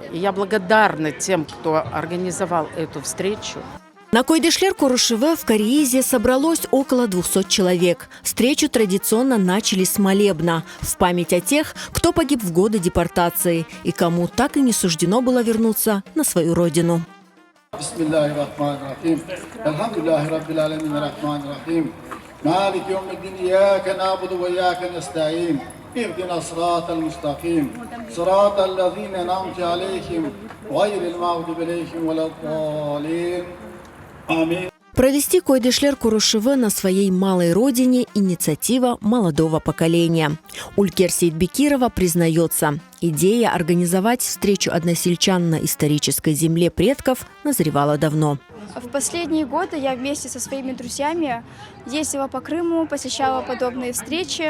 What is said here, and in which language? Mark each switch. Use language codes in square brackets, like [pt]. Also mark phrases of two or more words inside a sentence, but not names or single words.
[ru] И я благодарна тем, кто организовал эту встречу. На Койдышлер-Курышеве в Кариизе собралось около 200 человек. Встречу традиционно начали с молебна в память о тех, кто погиб в годы депортации и кому так и не суждено было вернуться на свою родину. [ar] مالك يوم الدين إياك نعبد وإياك نستعين اهدنا الصراط المستقيم صراط الذين أنعمت عليهم غير المغضوب عليهم ولا الضالين آمين. [ru] Провести Койдышлер-Курышеве на своей малой родине – инициатива молодого поколения. Улькер Сейтбекирова признается, идея организовать встречу односельчан на исторической земле предков назревала давно. В последние годы я вместе со своими друзьями ездила по Крыму, посещала подобные встречи.